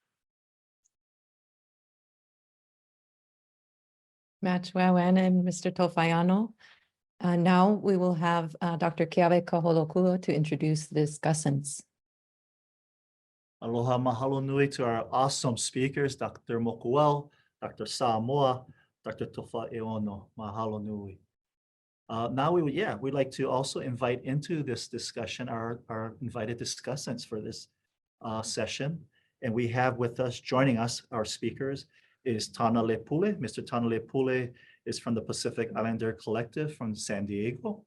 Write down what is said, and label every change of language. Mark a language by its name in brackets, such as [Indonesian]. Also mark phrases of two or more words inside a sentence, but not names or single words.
[English] Matchwawan and Mr. Tofaiano. Now we will have Dr. Keawe Kaholokua to introduce the discussants. [Hawaiian] Aloha, mahalo nui [English] to our awesome speakers, Dr. Mokuel, Dr. Samoa, Dr. Tofa Eono, [Hawaiian] mahalo nui. [English] Now we'd like to also invite into this discussion our invited discussants for this session. And we have with us, joining us, our speakers is Tana Lepule. Mr. Tana Lepule is from the Pacific Islander Collective from San Diego.